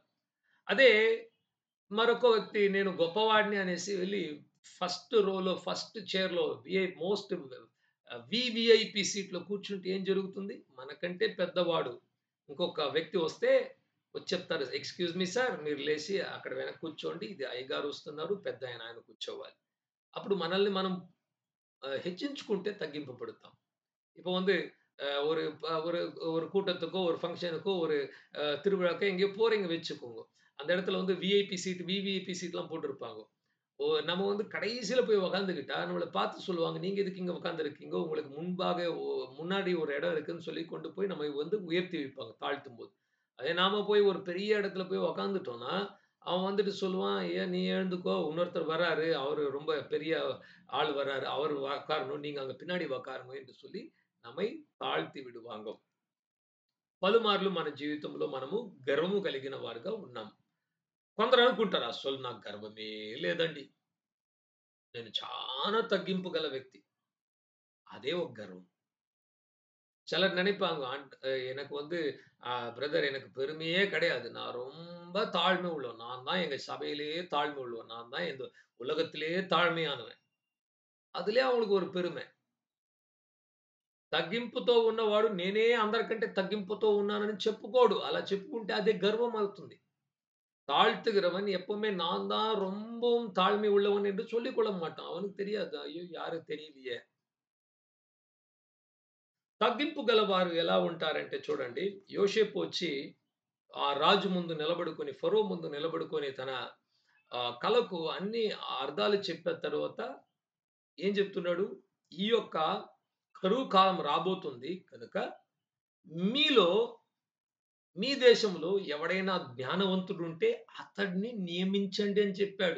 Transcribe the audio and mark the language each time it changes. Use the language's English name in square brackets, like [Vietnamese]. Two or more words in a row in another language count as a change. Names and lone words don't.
[Telugu] అదే మరొక వ్యక్తి నేను గొప్పవాడిని అనేసి వెళ్లి [English] first row-lo, first chair-lo most VVIP seat-lo [Telugu] కూర్చుంటే ఏం జరుగుతుంది? మనకంటే పెద్దవాడు ఇంకొక వ్యక్తి వస్తే వచ్చి చెప్తారు. [English] "excuse me sir [Telugu] మీరు లేసి అక్కడ వెనక కూర్చోండి. ఇది అయ్యగారు వస్తున్నారు. పెద్దాయన ఆయన కూర్చోవాలి." అప్పుడు మనల్ని మనం హెచ్చించుకుంటే తగ్గింపబడతాం. [Tamil] இப்போ வந்து ஒரு ஒரு ஒரு கூட்டத்துக்கோ, ஒரு ஃபங்ஷனுக்கோ, ஒரு திருவிழாக்கோ எங்கேயோ போறீங்க வச்சுக்கோங்க. அந்த இடத்துல வந்து [English] VIP seat, VVIP seat-laam [Tamil] போட்டிருப்பாங்க. நம்ம வந்து கடைசியில போய் உட்கார்ந்துக்கிட்டா, நம்மள பார்த்து சொல்லுவாங்க, "நீங்க எதுக்கு இங்க உட்கார்ந்திருக்கீங்க? உங்களுக்கு முன்பாக முன்னாடி ஒரு இடம் இருக்குன்னு" சொல்லி கொண்டு போய் நம்ம வந்து உயர்த்தி வைப்பாங்க, தாழ்த்தும்போது. அதே நாம போய் ஒரு பெரிய இடத்துல போய் உட்கார்ந்துட்டோம்னா, அவன் வந்துட்டு சொல்லுவான், "ஏன் நீ எழுந்துக்கோ, இன்னொருத்தர் வராரு. அவரு ரொம்ப பெரிய ஆள் வராரு. அவரு உட்காரணும். நீங்க அங்க பின்னாடி உட்காருங்க" என்று சொல்லி நம்மை தாழ்த்தி விடுவாங்க. [Telugu] పలుమార్లు మన జీవితంలో మనము గర్వము కలిగిన వారుగా ఉన్నాం. కొందరు అనుకుంటారు, "అస్సలు నాకు గర్వమే లేదండి. నేను చాలా తగ్గింపు గల వ్యక్తి." [Tamil] அதே ஒரு கர்வம். சிலர் நினைப்பாங்க, எனக்கு வந்து பிரதர் எனக்கு பெருமையே கிடையாது. நான் ரொம்ப தாழ்மை உள்ளவன். நான் தான் எங்க சபையிலேயே தாழ்மை உள்ளவன். நான் தான் இந்த உலகத்திலேயே தாழ்மையானவன். அதிலயே அவங்களுக்கு ஒரு பெருமை. [Telugu] తగ్గింపుతో ఉన్నవాడు నేనే అందరికంటే తగ్గింపుతో ఉన్నానని చెప్పుకోడు. అలా చెప్పుకుంటే అదే గర్వం అవుతుంది. [Tamil] தாழ்த்துகிறவன் எப்பவுமே நான் தான் ரொம்பவும் தாழ்மை உள்ளவன் என்று சொல்லிக் கொள்ள மாட்டான். அவனுக்கு தெரியாது. ஐயோ! யாரும் தெரியலையே. [Telugu] తగ్గింపు గలవారు ఎలా ఉంటారంటే చూడండి. యోసేపు వచ్చి ఆ రాజు ముందు నిలబడుకొని, ఫరో ముందు నిలబడుకొని తన కలకు అన్ని అర్థాలు చెప్పిన తరువాత ఏం చెప్తున్నాడు? ఈ యొక్క కరువు కాలం రాబోతుంది కనుక మీలో మీ దేశంలో ఎవడైనా జ్ఞానవంతుడుంటే అతడిని నియమించండి అని చెప్పాడు.